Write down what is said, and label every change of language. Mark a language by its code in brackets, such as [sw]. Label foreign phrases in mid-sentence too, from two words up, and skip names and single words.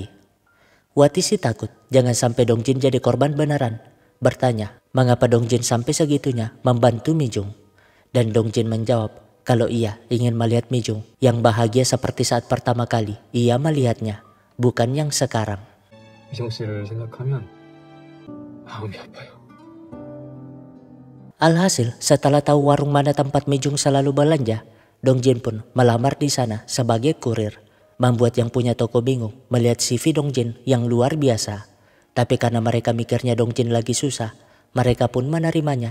[id] Wati sih takut jangan sampai Dongjin jadi korban beneran. Bertanya, mengapa Dongjin sampai segitunya membantu Mijung. Dan Dongjin menjawab kalau ia ingin melihat Mijung yang bahagia seperti saat pertama kali ia melihatnya, bukan yang sekarang. [ko] 미정 씨를 생각하면 마음이 아파요. [id] Alhasil, setelah tahu warung mana tempat Mijung selalu belanja, Dongjin pun melamar di sana sebagai kurir. Membuat yang punya toko bingung melihat CV Dongjin yang luar biasa. Tapi karena mereka mikirnya Dongjin lagi susah, mereka pun menerimanya.